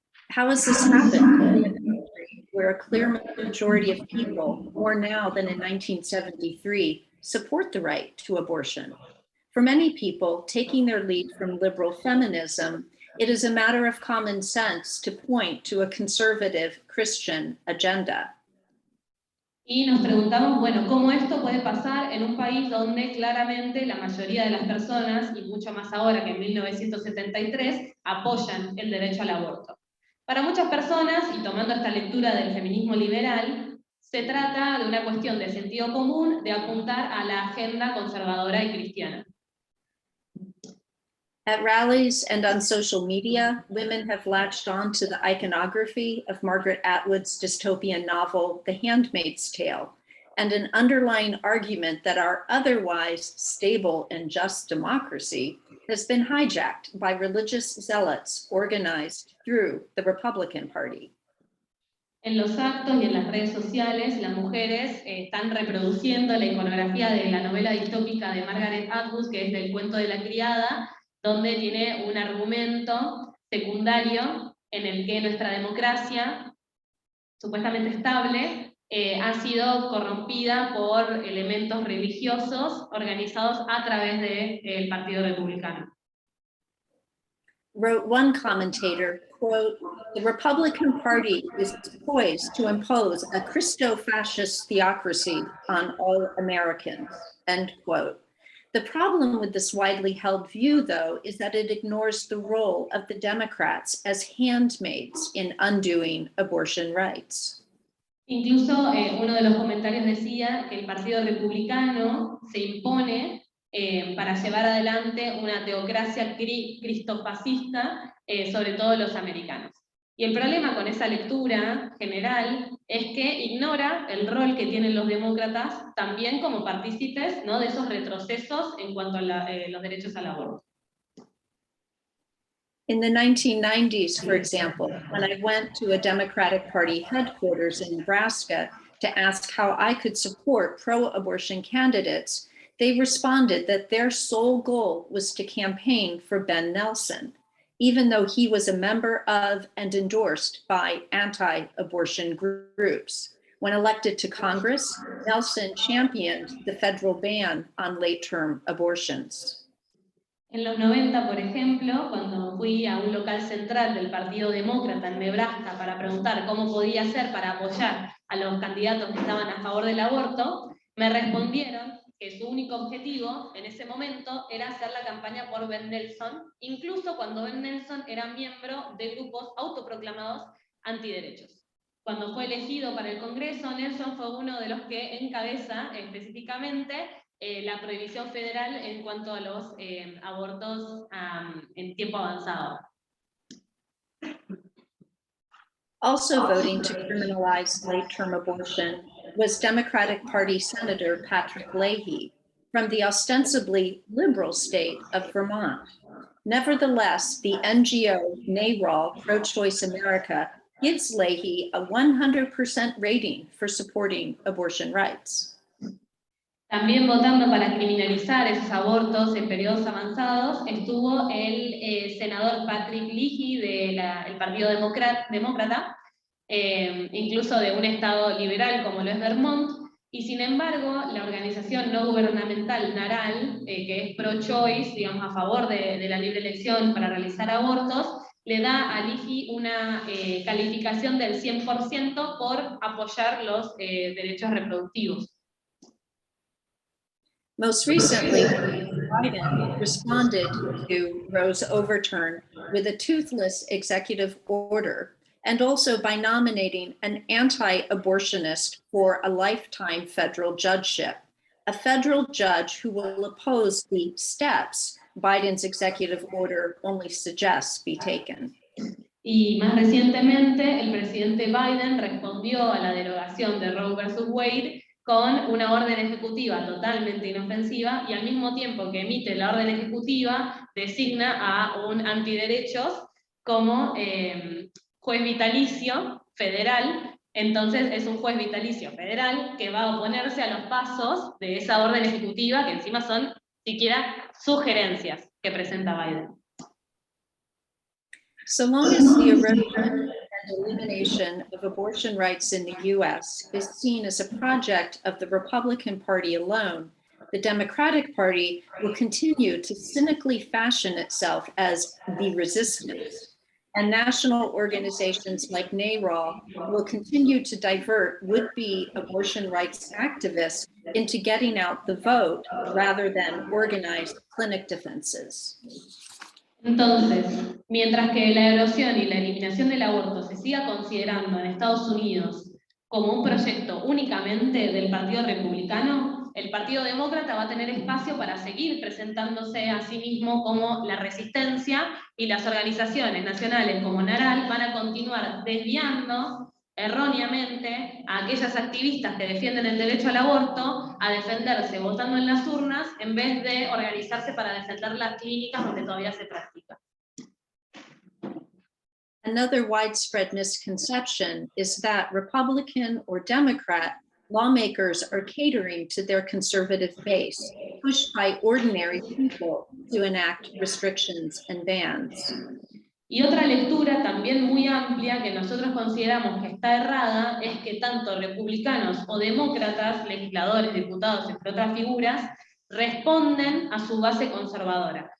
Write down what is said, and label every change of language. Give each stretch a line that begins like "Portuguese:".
English: How has this happened in a country where a clear majority of people, more now than in 1973, support the right to abortion? For many people, taking their lead from liberal feminism, it is a matter of common sense to point to a conservative Christian agenda.
Spanish: Y nos preguntamos, bueno, ¿cómo esto puede pasar en un país donde claramente la mayoría de las personas, y mucho más ahora que en 1973, apoyan el derecho al aborto? Para muchas personas, y tomando esta lectura del feminismo liberal, se trata de una cuestión de sentido común de apuntar a la agenda conservadora y cristiana.
English: At rallies and on social media, women have latched on to the iconography of Margaret Atwood's dystopian novel, The Handmaid's Tale, and an underlying argument that our otherwise stable and just democracy has been hijacked by religious zealots organized through the Republican Party.
Spanish: En los actos y en las redes sociales, las mujeres están reproduciendo la iconografía de la novela distópica de Margaret Atwood, que es del cuento de la criada, donde tiene un argumento secundario en el que nuestra democracia, supuestamente estable, ha sido corrompida por elementos religiosos organizados a través del Partido Republicano.
English: Wrote one commentator, quote, "The Republican Party is poised to impose a Christo-fascist theocracy on all Americans," end quote. The problem with this widely held view, though, is that it ignores the role of the Democrats as handmaids in undoing abortion rights.
Spanish: Incluso uno de los comentarios decía que el Partido Republicano se impone para llevar adelante una teocracia cristofascista sobre todo los americanos. Y el problema con esa lectura general es que ignora el rol que tienen los demócratas también como partícipes, ¿no?, de esos retrocesos en cuanto a los derechos al aborto.
English: In the 1990s, for example, when I went to a Democratic Party headquarters in Nebraska to ask how I could support pro-abortion candidates, they responded that their sole goal was to campaign for Ben Nelson, even though he was a member of and endorsed by anti-abortion groups. When elected to Congress, Nelson championed the federal ban on late-term abortions.
Spanish: En los 90, por ejemplo, cuando fui a un local central del Partido Demócrata en Nebraska para preguntar cómo podía hacer para apoyar a los candidatos que estaban a favor del aborto, me respondieron que su único objetivo en ese momento era hacer la campaña por Ben Nelson, incluso cuando Ben Nelson era miembro de grupos autoproclamados antiderechos. Cuando fue elegido para el Congreso, Nelson fue uno de los que encabeza específicamente la prohibición federal en cuanto a los abortos en tiempo avanzado.
English: Also voting to criminalize late-term abortion was Democratic Party Senator Patrick Leahy from the ostensibly liberal state of Vermont. Nevertheless, the NGO NARAL Pro-Choice America gives Leahy a 100% rating for supporting abortion rights.
Spanish: También votando para criminalizar esos abortos en periodos avanzados estuvo el senador Patrick Leahy del Partido Demócrata, incluso de un estado liberal como lo es Vermont, y sin embargo la organización no gubernamental NARAL, que es pro-choice, digamos a favor de la libre elección para realizar abortos, le da a Leahy una calificación del 100% por apoyar los derechos reproductivos.
English: Most recently, Biden responded to Roe's overturn with a toothless executive order, and also by nominating an anti-abortionist for a lifetime federal judgeship, a federal judge who will oppose the steps Biden's executive order only suggests be taken.
Spanish: Y más recientemente, el presidente Biden respondió a la derogación de Roe versus Wade con una orden ejecutiva totalmente inofensiva, y al mismo tiempo que emite la orden ejecutiva, designa a un antiderechos como juez vitalicio federal. Entonces es un juez vitalicio federal que va a oponerse a los pasos de esa orden ejecutiva, que encima son siquiera sugerencias que presenta Biden.
English: So long as the erosion and elimination of abortion rights in the US is seen as a project of the Republican Party alone, the Democratic Party will continue to cynically fashion itself as the resistance. And national organizations like NARAL will continue to divert would-be abortion rights activists into getting out the vote rather than organized clinic defenses.
Spanish: Entonces, mientras que la erosión y la eliminación del aborto se siga considerando en Estados Unidos como un proyecto únicamente del Partido Republicano, el Partido Demócrata va a tener espacio para seguir presentándose a sí mismo como la resistencia, y las organizaciones nacionales como NARAL van a continuar desviando erróneamente a aquellas activistas que defienden el derecho al aborto a defenderse votando en las urnas, en vez de organizarse para defender las clínicas donde todavía se practica.
English: Another widespread misconception is that Republican or Democrat lawmakers are catering to their conservative base, pushed by ordinary people to enact restrictions and bans.
Spanish: Y otra lectura también muy amplia que nosotros consideramos que está errada es que tanto republicanos o demócratas, legisladores, diputados, entre otras figuras, responden a su base conservadora.